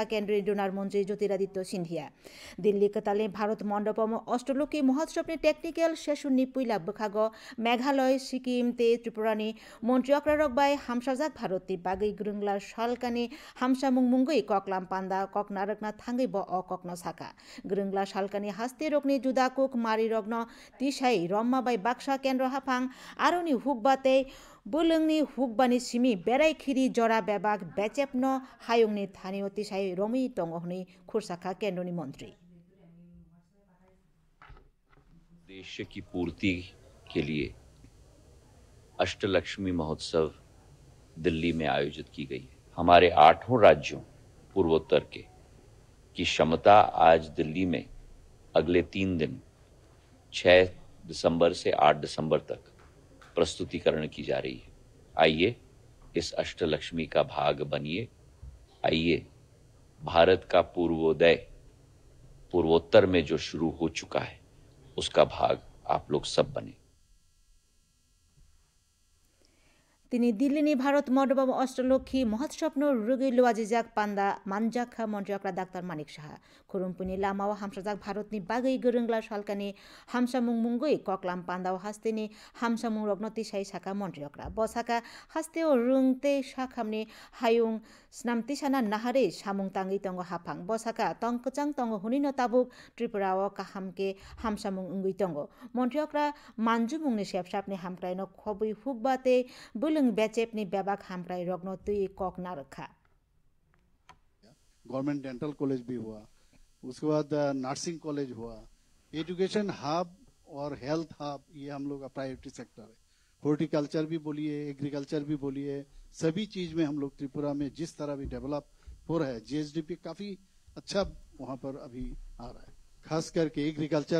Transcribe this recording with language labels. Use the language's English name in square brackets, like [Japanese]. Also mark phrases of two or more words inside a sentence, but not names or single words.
[Kok Borok] kendri donar mantri Jyotiraditya Sindhia Delhi katale Bharat Mandapam Ashtoloki Mahotshavni technical session ni puila bukhago Meghalaya Sikkim te Tripurani mantri akrarok bai hamsajak Bharoti bagai gurungla shalkani hamsamung mungui koklam panda koknarakna thangai bo okokno saka gurungla shalkani haste rokni judakuk mari rogno tisai romma bai baksha kendra hapang आरोनि हुकबाते बुलंगनि हुकबानि सिमी बेराय खिरि जरा बेबाग बेचेपनो हायुंनि थानियति साइ रमि टंगहनि खुरसाखा केन्द्रनि मंत्री [Hindi] उद्देश्य की पूर्ति के लिए अष्टलक्ष्मी महोत्सव दिल्ली में आयोजित की गई है। हमारे 8 राज्यों पूर्वोत्तर के की क्षमता आज दिल्ली में अगले 3 दिन 6 दिसंबर से 8 दिसंबर तक प्रस्तुतिकरण की जा रही है। आइए इस अष्टलक्ष्मी का भाग बनिए। आइए भारत का पूर्वोदय पूर्वोत्तर में जो शुरू हो चुका है उसका भाग आप लोग सब बने। [Kok Borok] তিনি দিল্লিনি ভারত মণ্ডপম অষ্টলক্ষী মহোৎসবনো রুগী লুয়াজিজাক পান্ডা মানজাখা মন্ত্রিয়করা ডাক্তার মানিক সাহা খুরুমপুনি লামাও হামসাজাক ভারতনি বাগৈ গোরোংলা সালকানি হামসামুং মুঙ্গুই ককলাম পান্দাও হাস্তেনি হামসামুং রগ্নতি সাই সাকা মন্ত্রিয়করা বসাকা হাস্তেও রুংতে সাখামনি হায়ুং স্নামতি সানা নাহারে সামুং তাঙ্গি তঙ্গ হাফাং বসাকা তংকচাং তঙ্গ হুনিনো তাবুক ত্রিপুরাও কাহামকে হামসামুং উঙ্গুই তঙ্গ মন্ত্রিয়করা মানজুমুংনি সেবসাপনি হামক্রাইনো খবুই হুকবাতে बेचेपनी बेबाक हामक्राई रग्नो तुई कक ना रखा [English] government dental college [Hindi] भी हुआ उसके बाद [English] nursing college [Hindi] हुआ [English] education hub [Hindi] और [English] health hub [Hindi] ये हम लोग का [English] priority sector [Hindi] है हॉर्टिकल्चर भी बोलिए एग्रीकल्चर भी बोलिए सभी चीज में हम लोग त्रिपुरा में जिस तरह भी डेवलप हो रहा है जीएसडीपी काफी अच्छा वहां पर अभी आ रहा है खास करके एग्रीकल्चर